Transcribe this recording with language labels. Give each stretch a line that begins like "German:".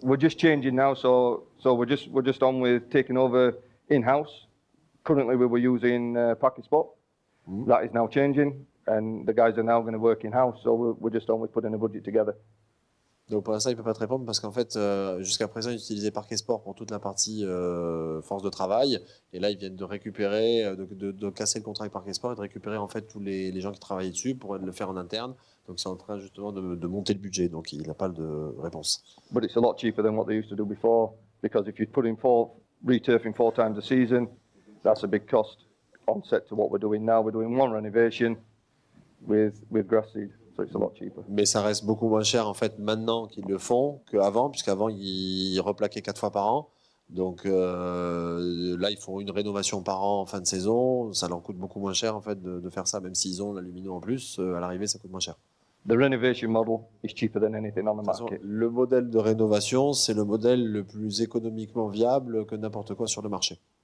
English: We're just changing now, so we're just on with taking over in-house. Currently, we were using Pakisport. That is now changing, and the guys are now going to work in-house. So we're just on with putting a budget together.
French: Donc pour l'instant, il ne peut pas te répondre parce qu'en fait, jusqu'à présent, ils utilisaient Parquet Sport pour toute la partie force de travail. Et là, ils viennent de récupérer, de casser le contrat avec Parquet Sport et de récupérer en fait tous les gens qui travaillaient dessus pour le faire en interne. Donc c'est en train justement de monter le budget. Donc il n'a pas de réponse.
English: But it's a lot cheaper than what they used to do before, because if you put in returfing 4 times a season, that's a big cost on set to what we're doing now. We're doing one renovation with grass seed. So it's a lot cheaper.
French: Mais ça reste beaucoup moins cher en fait maintenant qu'ils le font qu'avant, puisqu'avant ils replaquaient 4 fois par an. Donc là ils font une rénovation par an en fin de saison. Ça leur coûte beaucoup moins cher en fait de faire ça, même s'ils ont l'alumino en plus. À l'arrivée ça coûte moins cher.
English: The renovation model is cheaper than anything on the market.
French: Le modèle de rénovation, c'est le modèle le plus économiquement viable que n'importe quoi sur le marché.